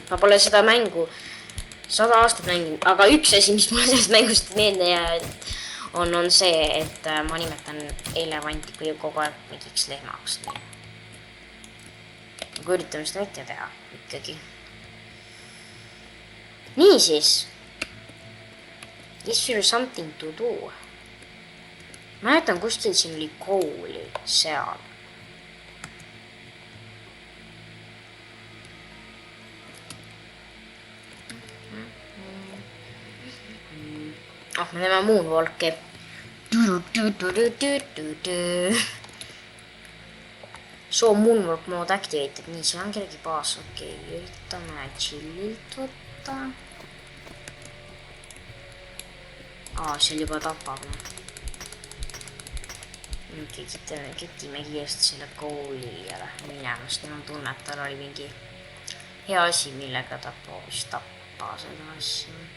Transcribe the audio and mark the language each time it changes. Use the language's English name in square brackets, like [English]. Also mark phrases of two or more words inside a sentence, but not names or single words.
[Estonian] Ma pole seda mängu 100 aastat mänginud, aga üks asi, mis mulle sellest mängust meelde on see, et ma nimetan elevanti kui kogu aeg mingiks lehmaks. Aga üritame seda ette teha ikkagi. Niisiis. [English] Is there something to do? [Estonian] Ma jätan kuskil siin oli kooli seal. Me teeme moonwalki. [English] So moonwalk mode activated. [Estonian] Nii, see on kellegi baas. Okei, üritame chillilt võtta. See juba tapab. Kütime kiiresti selle kooli ja lähme minema, sest mul on tunne, et tal oli mingi hea asi, millega ta proovis tappa seda asja.